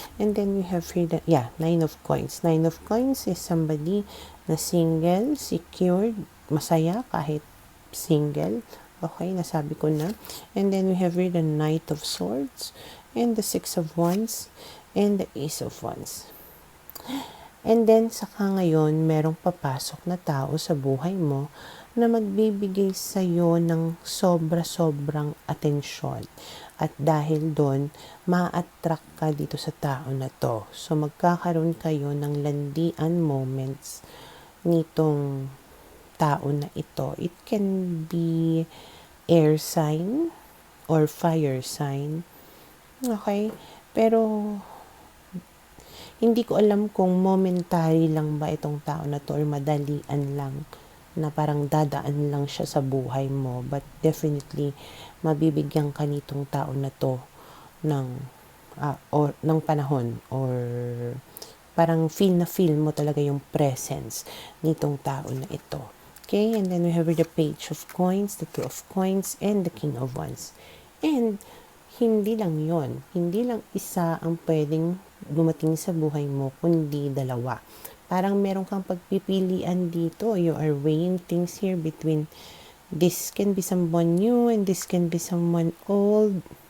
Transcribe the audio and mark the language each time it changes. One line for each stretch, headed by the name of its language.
English: And then we have here Nine of Coins. Nine of Coins is somebody na single, secured,
Filipino: masaya kahit
English: single.
Filipino: Okay, nasabi ko na.
English: And then we have here the Knight of Swords, and the Six of Wands, and the Ace of Wands.
Filipino: And then, saka ngayon, merong papasok na tao sa buhay mo na magbibigay sa'yo ng sobra-sobrang atensyon. At dahil doon, ma-attract ka dito sa tao na to. So, magkakaroon kayo ng landian moments nitong tao na ito.
English: It can be air sign or fire sign. Okay?
Filipino: Pero, hindi ko alam kung momentary lang ba itong tao na to or madalian lang na parang dadaan lang siya sa buhay mo. But definitely, mabibigyan ka nitong tao na to ng panahon, or parang feel mo talaga yung presence nitong tao na ito.
English: Okay, and then we have the Page of Coins, the Two of Coins, and the King of Wands.
Filipino: And hindi lang yon, hindi lang isa ang pwedeng dumating sa buhay mo, kundi dalawa. Parang meron kang pagpipilian dito.
English: You are weighing things here between this can be someone new and this can be someone old.